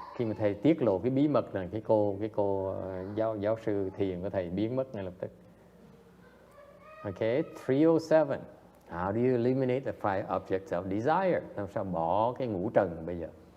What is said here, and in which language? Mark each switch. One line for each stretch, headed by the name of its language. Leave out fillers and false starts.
Vietnamese: Khi mà thầy tiết lộ cái bí mật này, cái cô giáo sư thiền của thầy biến mất ngay lập tức.
English: Okay, 307. How do you eliminate the five objects of desire?
Vietnamese: Làm sao bỏ cái ngũ trần bây giờ?